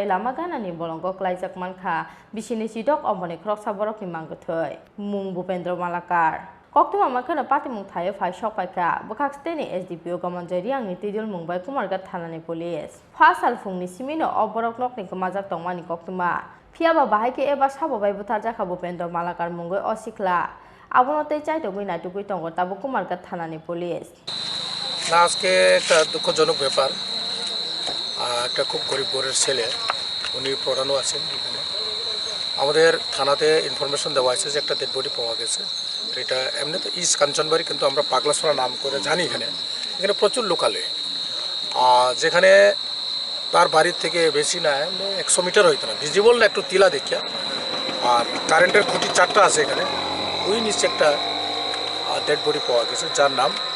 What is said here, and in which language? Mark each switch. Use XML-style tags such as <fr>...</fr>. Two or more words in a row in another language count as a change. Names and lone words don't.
<trp>lama gana ni bolongo klaijak mankha bisini sidok omoni kroksa borok ni mangthoi mung Bupendra Malakar Koktuma mankhano party mung thayo phai shok paika bakak state ni SDPO komonjeri angni tidul mungbai Kumargat thanani police phasal phungni simino oborok nok ni kamajak tongmani koktuma phiaba bahai ke eba sabobai buthar jakha Bupendra Malakar mungoi osikla Abonote চাইতগই নাইটুকুই তঙ্গ তাবো কুমারঘাট থানানি পুলিশ</trp> <bn>না আজকে একটা দুঃখজনক ব্যাপার একটা খুব গরিব ঘরের ছেলে উনি পড়ানো আছেন এখানে আমাদের থানাতে ইনফরমেশন দেওয়া হয়েছে যে একটা</bn> <en>dead body</en> <bn>পাওয়া গেছে এটা এমনি তো ইস্ট কাঞ্চনবাড়ি কিন্তু আমরা পাগলাসরা নাম করে জানি এখানে প্রচুর লোকালে যেখানে তার বাড়ির থেকে বেশি না 100 মিটার হইতো না ভিজিবল না একটু তিলা দেখিয়া আর কারেন্টের খুঁটি 4টা আছে এখানে ওই নিচে একটা</bn> <en>dead body</en> <bn>পাওয়া গেছে যার নাম</bn>